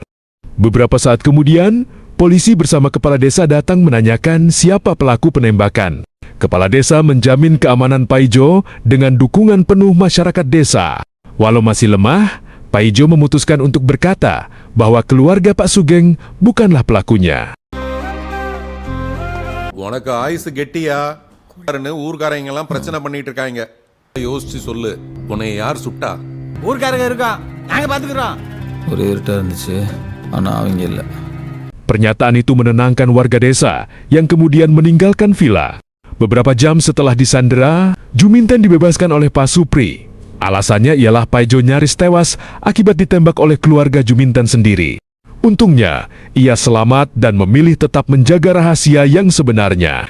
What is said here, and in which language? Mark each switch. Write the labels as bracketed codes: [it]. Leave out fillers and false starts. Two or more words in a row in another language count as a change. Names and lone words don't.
[id] Beberapa saat kemudian, polisi bersama kepala desa datang menanyakan siapa pelaku penembakan. Kepala desa menjamin keamanan Paijo dengan dukungan penuh masyarakat desa. Walau masih lemah, Paijo memutuskan untuk berkata bahwa keluarga Pak Sugeng bukanlah pelakunya. [ta] உனக்கு ஆயுசு கெட்டியா ஊர்காரங்க எல்லாம் பிரச்சனை பண்ணிட்டு இருக்காங்க. யோசிச்சு சொல்லு, உன்னை யார் சுட்டா? ஊர்க்காரங்க இருக்கான், நாங்க பாத்துக்கிறோம். ஒரு இருட்டா இருந்துச்சு, ஆனா அவங்க இல்ல. [id] Pernyataan itu menenangkan warga desa yang kemudian meninggalkan villa. Beberapa jam setelah disandera, Juminten dibebaskan oleh Pak Supri. Alasannya ialah Paijo nyaris tewas akibat ditembak oleh keluarga Juminten sendiri. Untungnya, ia selamat dan memilih tetap menjaga rahasia yang sebenarnya.